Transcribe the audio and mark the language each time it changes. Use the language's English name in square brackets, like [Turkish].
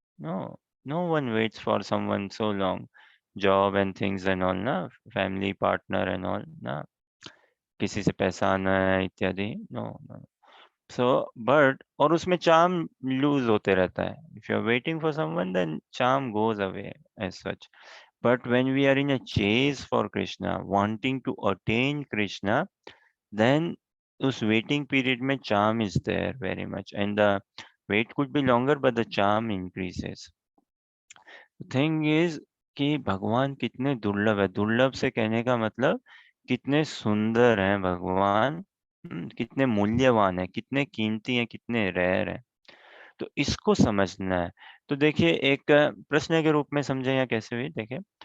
[English] No, no one waits for someone so long. Job and things and all ना, family partner and all ना, [Hindi] किसी से पैसा आना है इत्यादि, [English] No no. So but, [Hindi] और उसमें [English] charm lose [Hindi] होते रहता है। [English] If you are waiting for someone then charm goes away as such. But when we are in a chase for Krishna, wanting to attain Krishna, then [Hindi] उस [English] waiting period [Hindi] में [English] charm is there very much, and the wait could be longer, but the charm increases. The thing is [Hindi] कि भगवान कितने दुर्लभ है। दुर्लभ से कहने का मतलब कितने सुंदर हैं भगवान, कितने मूल्यवान है, कितने कीमती हैं, कितने रेयर हैं। तो इसको समझना है। तो देखिए, एक प्रश्न के रूप में समझे या कैसे भी देखें।